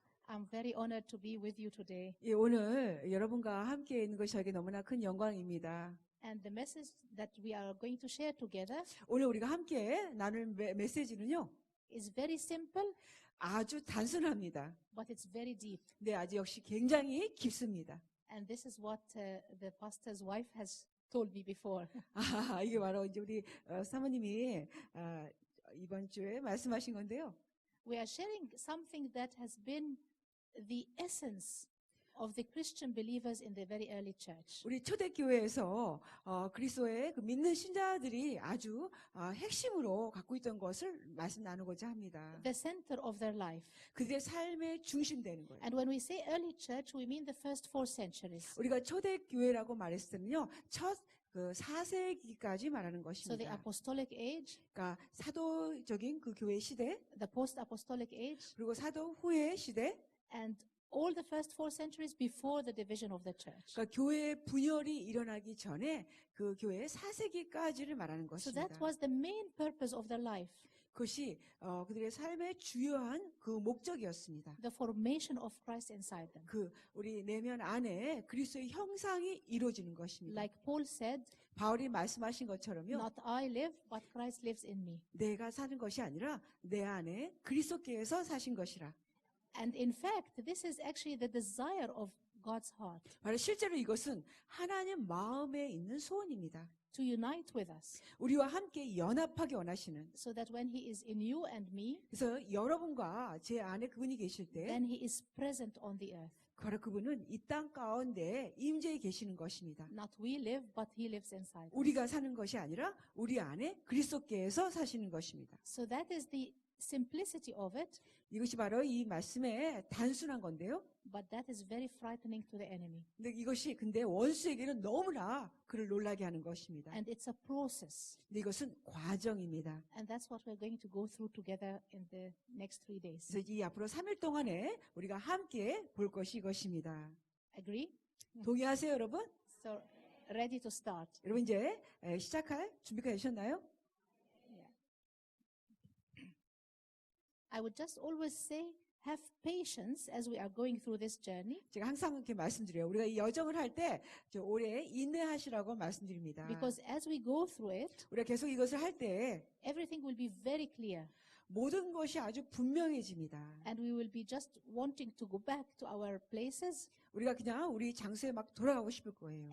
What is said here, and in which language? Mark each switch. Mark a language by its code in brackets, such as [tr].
[en] I'm very honored to be with you today. [ko] 예, 오늘 여러분과 함께 있는 것이 저에게 너무나 큰 영광입니다. [en] And the message that we are going to share together [ko] 오늘 우리가 함께 나눌 메시지는요, [en] is very simple, [ko] 아주 단순합니다. [en] but it's very deep. [ko] 네, 아주 역시 굉장히 깊습니다. [en] And this is what the pastor's wife has told me before. [ko] 아, 이게 바로 이제 우리 사모님이 이번 주에 말씀하신 건데요. [en] We are sharing something that has been the essence of the Christian believers in the very early church. [ko] 우리 초대교회에서 그리스도의 그 믿는 신자들이 아주 핵심으로 갖고 있던 것을 말씀 나누고자 합니다. [en] The center of their life. [ko] 그들의 삶의 중심 되는 거예요. [en] And when we say early church, we mean the first 4 centuries. [ko] 우리가 초대교회라고 말했을 때는요, 첫 그 4세기까지 말하는 [en] So the [ko] 것입니다. [en] apostolic age, [ko] 그러니까 사도적인 그 교회 시대, [en] the post-apostolic age, [ko] 그리고 사도 후의 시대, [en] and all the first 4 centuries before the division of the church. [ko] 그러니까 교회의 분열이 일어나기 전에 그 교회의 4세기까지를 말하는 [en] So [ko] 것입니다. [en] that was the main purpose of their life, [ko] 그것이 그들의 삶의 주요한 그 목적이었습니다. [en] the formation of Christ inside them. [ko] 그 우리 내면 안에 그리스도의 형상이 이루어지는 것입니다. [en] Like Paul said, [ko] 바울이 말씀하신 것처럼요, [en] not I live, but Christ lives in me. [ko] 내가 사는 것이 아니라 내 안에 그리스도께서 사신 것이라. [en] And in fact, this is actually the desire of God's heart, [ko] 바로 실제로 이것은 하나님 마음에 있는 소원입니다. [en] to unite with us, [ko] 우리와 함께 연합하기 원하시는. [en] so that when He is in you and me, [ko] 그래서 여러분과 제 안에 그분이 계실 때 [en] then He is present on the earth. [ko] 바로 그분은 이 땅 가운데 임재해 계시는 것입니다. [en] Not we live, but He lives inside us. [ko] 우리가 사는 것이 아니라 우리 안에 그리스도께서 사시는 것입니다. [en] So that is the simplicity of it, [ko] 이것이 바로 이 말씀의 단순한 건데요. [en] but that is very frightening to the enemy. [ko] 근데 이것이 근데 원수에게는 너무나 그를 놀라게 하는 것입니다. [en] And it's a process. [ko] 근데 이것은 과정입니다. [en] And that's what we're going to go through together in the next 3 days. [ko] 그래서 이 앞으로 3일 동안에 우리가 함께 볼 것이 이것입니다. [en] Agree? [ko] 동의하세요, 여러분? [en] So, ready to start. [ko] 여러분 이제 시작할 준비가 되셨나요? Yeah. [en] I would just always say, have patience as we are going through this journey, [ko] 제가 항상 이렇게 말씀드려요. 우리가 이 여정을 할 때 오래 인내하시라고 말씀드립니다. [en] because as we go through it, [ko] 우리가 계속 이것을 할 때 [en] everything will be very clear. [ko] 모든 것이 아주 분명해집니다. [en] And we will be just wanting to go back to our places [ko] 우리가 그냥 우리 장소에 막 돌아가고 싶을 거예요.